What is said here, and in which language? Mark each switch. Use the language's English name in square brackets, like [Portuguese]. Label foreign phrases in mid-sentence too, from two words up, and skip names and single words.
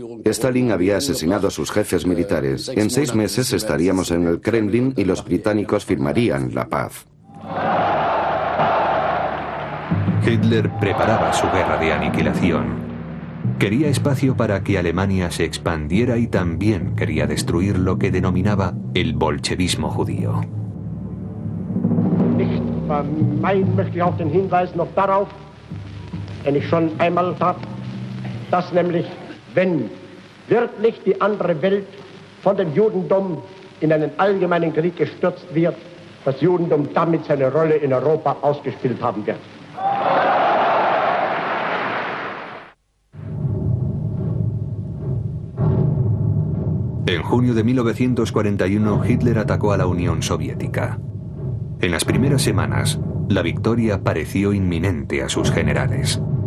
[Spanish] Stalin había asesinado a sus jefes militares. En 6 meses estaríamos en el Kremlin y los británicos firmarían la paz. Hitler preparaba su guerra de aniquilación. Quería espacio para que Alemania se expandiera y también quería destruir lo que denominaba el bolchevismo judío. [German] Nicht vermeiden möchte ich auch den Hinweis noch darauf, den ich schon einmal tat, dass nämlich, wenn wirklich die andere Welt von dem Judentum in einen allgemeinen Krieg gestürzt wird, das Judentum damit seine Rolle in Europa ausgespielt haben wird. [Spanish] En junio de 1941, Hitler atacó a la Unión Soviética. En las primeras semanas, la victoria pareció inminente a sus generales.